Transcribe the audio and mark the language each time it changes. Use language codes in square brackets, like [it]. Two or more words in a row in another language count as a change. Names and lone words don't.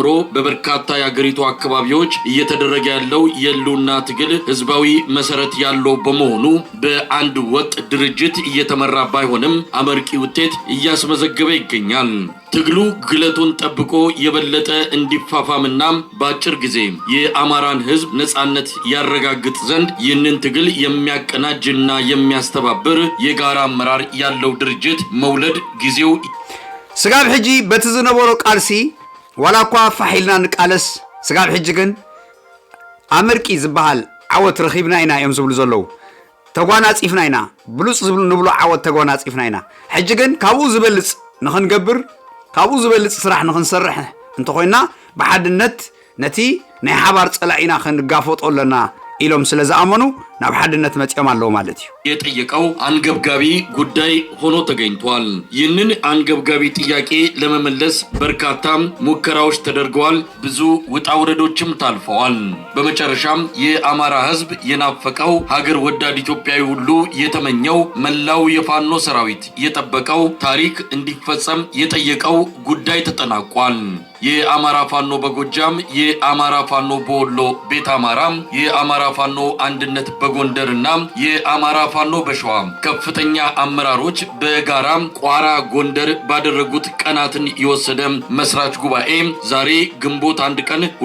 [am] በበርካታ የአገሪቱ አካባቢዎች እየተደረገ ያለው የህልውና ትግል ህዝባዊ መሰረት ያለው በመሆኑ በአንድ ወጥ ድርጅት እየተመራ ባይሆንም አመርቂ ውጤት እያስመዘገበ ይገኛል። ትግሉ ግለቱን ጠብቆ የበለጠ እንዲፋፋምና በአጭር ጊዜ የአማራን ህዝብ ነጻነት ያረጋግጥ ዘንድ ይህንን ትግል የሚያቀናጅና የሚያስተባብር የጋራ አመራር ያለው ድርጅት መውለድ ጊዜው [ti] ስጋብ ሕጂ በትዝነበሮ ቃልሲ ወላኳ ፋሒልና ንቃለስ ስጋብ ሕጂ ግን አመርቂ ዝበሃል ዓወት ረኺብና ኢና እዮም ዝብሉ ዘለዉ ተጓናፂፍና ኢና ብሉፅ ዝብሉ ንብሎ ዓወት ተጓናፂፍና ኢና ሕጂ ግን ካብኡ ዝበልፅ ንኽንገብር ካብኡ ዝበልፅ ስራሕ ንኽንሰርሕ እንተኾይና ብሓድነት ነቲ ናይ ሓባር ፀላኢና ክንጋፈጦ ኣለና ኢሎም ስለ ዝኣመኑ ናብ ሓድነት መፅኦም ኣለዉ ማለት እዩ [am] የጠየቀው አንገብጋቢ ጉዳይ ሆኖ ተገኝቷል። ይህንን አንገብጋቢ ጥያቄ ለመመለስ በርካታ ሙከራዎች ተደርገዋል። ብዙ ውጣ ውረዶችም ታልፈዋል። በመጨረሻም የአማራ ህዝብ የናፈቀው ሀገር ወዳድ ኢትዮጵያዊ ሁሉ የተመኘው መላው የፋኖ ሰራዊት የጠበቀው ታሪክ እንዲፈጸም የጠየቀው ጉዳይ ተጠናቋል። የአማራ ፋኖ በጎጃም፣ የአማራ ፋኖ በወሎ ቤት አማራ፣ የአማራ ፋኖ አንድነት በጎንደርና የአማራ ፋኖ በሸዋ ከፍተኛ አመራሮች በጋራ ቋራ ጎንደር ባደረጉት ቀናትን የወሰደ መስራች ጉባኤ ዛሬ ግንቦት 1 ቀን